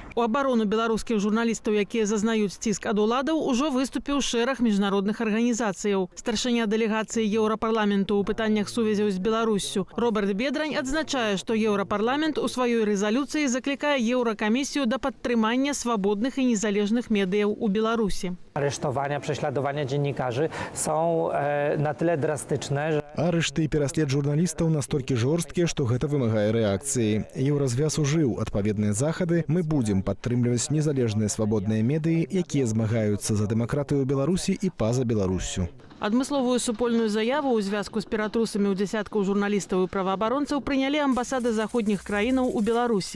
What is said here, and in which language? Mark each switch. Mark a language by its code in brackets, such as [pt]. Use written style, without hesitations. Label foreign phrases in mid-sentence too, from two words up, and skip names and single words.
[be] У абарону беларускіх журналістаў, якія зазнаюць ціск ад уладаў, ужо выступіў шэраг міжнародных арганізацыяў. Старшыня дэлегацыі Еўрапарламенту ў пытаннях сувязяў з Беларуссю Роберт Бедрань адзначае, што Еўрапарламент у сваёй рэзалюцыі закликае Еўракамісію да падтрымання свабодных і незалежных медыяў у Беларусі. [pl] Aresztowania, prześladowania dziennikarzy są na tyle drastyczne, że... [be] Арышты і пераслед журналістаў настолькі жорсткія, што гэта вымагае рэакцыі. Еўразвяз ужыў адпаведныя захады. Мы будзем падтрымліваць незалежныя свабодныя медыі, якія змагаюцца за дэмакратыю ў Беларусі і па-за Беларуссю. Адмысловую супольную заяву ў звязку з ператрусамі ў дзясяткаў журналістаў і праваабаронцаў прынялі амбасады заходніх краінаў у Беларусі.